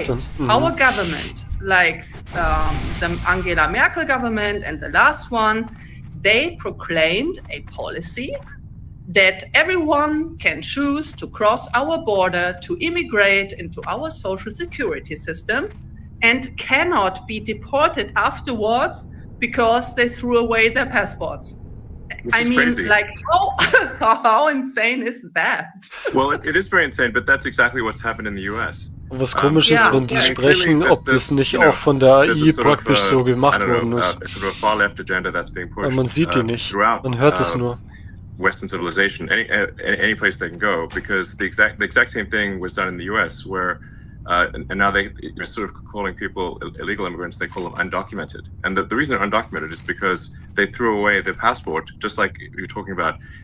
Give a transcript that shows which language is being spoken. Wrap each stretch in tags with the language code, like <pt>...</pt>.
<en>state, our government, like the Angela Merkel government and the last one, they proclaimed a policy that everyone can choose to cross our border to immigrate into our social security system and cannot be deported afterwards because they threw away their passports. I mean, crazy. like, how insane is that? Well, it is very insane, but that's exactly what's happened in the US.</en> <de>Was komisch ist, wenn die sprechen, ob das nicht auch von der AI praktisch so gemacht worden ist.</de> <en>Sort of a far left agenda that's being pushed.</en> <de>Aber man sieht die nicht, man hört es nur.</de> <en>Western civilization, any place they can go, because the exact same thing was done in the US, where and now they're sort of calling people illegal immigrants. They call them undocumented, and the reason they're undocumented is because they threw away their passport, just like you're talking about.</en>